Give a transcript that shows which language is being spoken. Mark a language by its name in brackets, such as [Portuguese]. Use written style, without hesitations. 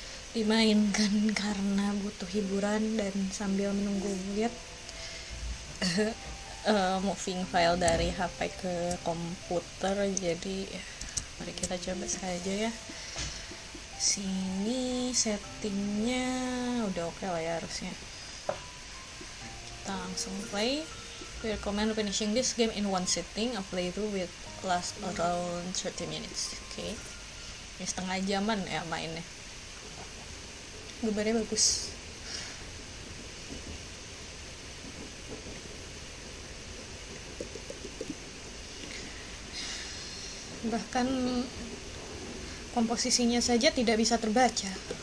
[Indonesian] Dimainkan karena butuh hiburan dan sambil menunggu lihat [English] moving file [Indonesian] dari HP ke komputer. Jadi mari kita coba saja ya. Sini settingnya udah oke lah ya harusnya. Kita langsung play. [English] We recommend finishing this game in one sitting. A playthrough will last around 30 minutes. [Indonesian] Oke. Ini setengah jaman ya mainnya. Gambarnya bagus. Bahkan komposisinya saja tidak bisa terbaca.